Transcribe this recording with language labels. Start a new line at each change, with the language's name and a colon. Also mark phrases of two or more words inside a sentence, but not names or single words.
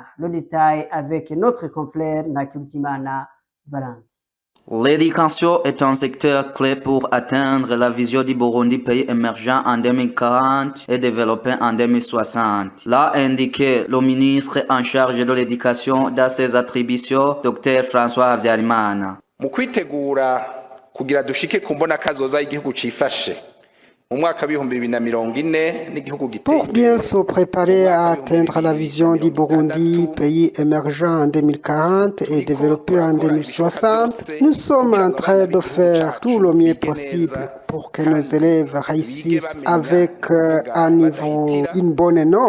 French: Le détail avec notre confrère Nakirutimana Valente. L'éducation est un secteur clé pour atteindre la vision du Burundi pays émergent en 2040 et développé en 2060. L'a indiqué le ministre en charge de l'éducation dans ses attributions, Dr François Habyarimana.
Rundi: Mu kwitegura kugira dushike ku mbona kazoza y'igihugu cifashe
French: Pour bien se préparer à atteindre la vision du Burundi, pays émergent en 2040 et développé en 2060, nous sommes en train de faire tout le mieux possible pour que nos élèves réussissent avec un niveau, une bonne note.